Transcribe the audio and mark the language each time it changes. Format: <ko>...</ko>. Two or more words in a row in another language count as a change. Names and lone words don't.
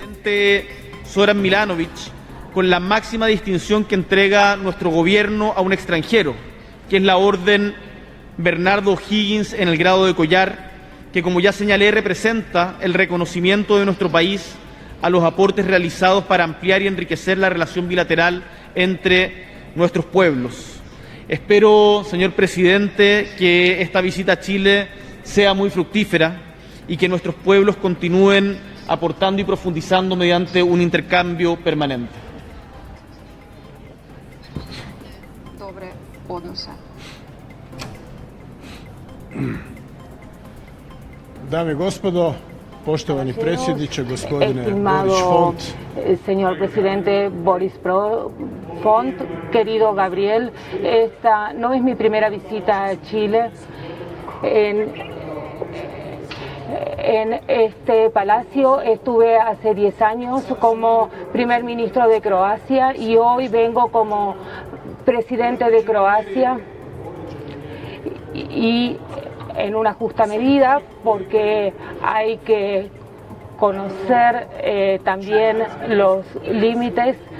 <es>Zoran Milanovic, con la máxima distinción que entrega nuestro gobierno a un extranjero, que es la Orden Bernardo O'Higgins en el grado de collar, que, como ya señalé, representa el reconocimiento de nuestro país a los aportes realizados para ampliar y enriquecer la relación bilateral entre nuestros pueblos. Espero, señor presidente, que esta visita a Chile sea muy fructífera y que nuestros pueblos continúen aportando y profundizando mediante un intercambio permanente.</es> <hr>Dobre odnose. Dame i gospodo, poštovani predsjedniče, gospodine Boris Font.</hr> <es>Señor presidente Boris Font, querido Gabriel, esta no es mi primera visita a Chile. en este palacio. Estuve hace 10 años como primer ministro de Croacia y hoy vengo como presidente de Croacia, y en una justa medida, porque hay que conocer también los límites.</es>